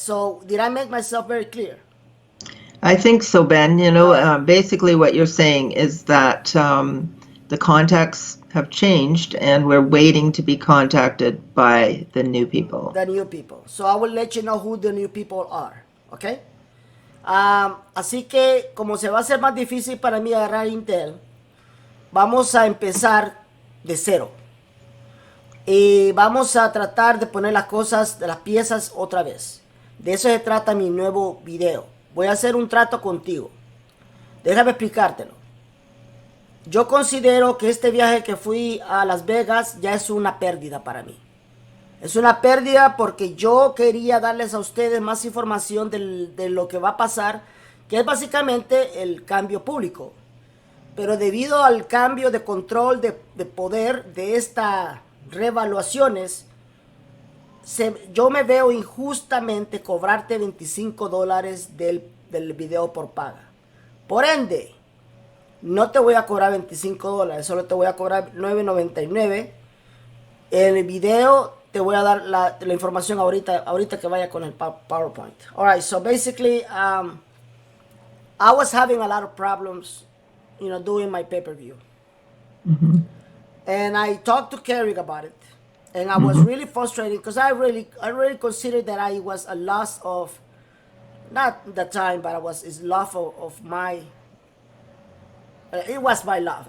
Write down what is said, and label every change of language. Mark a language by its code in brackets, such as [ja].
[en] So did I make myself very clear? I think so, Ben. Basically what you're saying is that the contacts have changed and we're waiting to be contacted by the new people. The new people. So I will let you know who the new people are. Okay? [es] Así que como se va a hacer más difícil para mí agarrar Intel, vamos a empezar de cero. Y vamos a tratar de poner las cosas, de las piezas otra vez. De eso se trata mi nuevo video. Voy a hacer un trato contigo. Déjame explicártelo. Yo considero que este viaje que fui a Las Vegas ya es una pérdida para mí. Es una pérdida porque yo quería darles a ustedes más información de lo que va a pasar, que es básicamente el cambio público. Pero debido al cambio de control de poder de estas revaluaciones, yo me veo injustamente cobrarte $25 del video por paga. Por ende, no te voy a cobrar $25, solo te voy a cobrar $9.99. En el video te voy a dar la información ahorita que vaya con el PowerPoint. [en] Alright, so basically, I was having a lot of problems, doing my pay-per-view. And I talked to Kerry about it. And I was really frustrated because I really considered that I was a loss of, not the time, but it's loss of my, it was my loss.